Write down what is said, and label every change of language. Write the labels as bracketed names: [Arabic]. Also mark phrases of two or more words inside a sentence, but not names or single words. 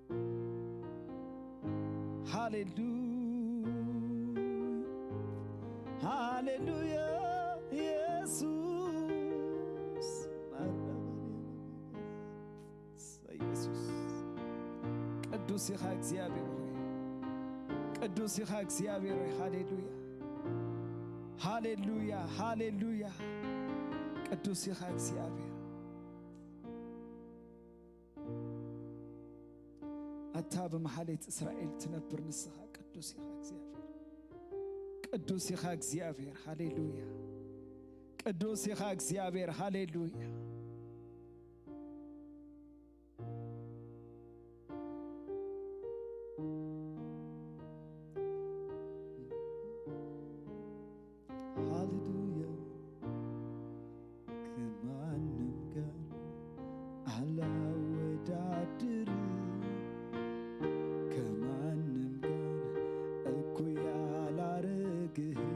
[Tigrinya] ሃሌሉያ ሃሌሉያ ኢየሱስ ኢየሱስ ቅዱስ ይኻ እግዚአብሔር ሆይ ቅዱስ ይኻ እግዚአብሔር ሆይ ሃሌሉያ ሃሌሉያ ሃሌሉያ ቅዱስ ይኻ እግዚአብሔር አታ በመሐሌት እስራኤል ትነብር ንስኻ ቅዱስ ይኻ እግዚአብሔር ቅዱስ ይኻ እግዚአብሔር ሃሌሉያ ቅዱስ ይኻ እግዚአብሔር ሃሌሉያ [Amharic] ሃሌሉያ ከማንም ጋር አላወዳድር ከማንም ጋር እኩያ አላረግህ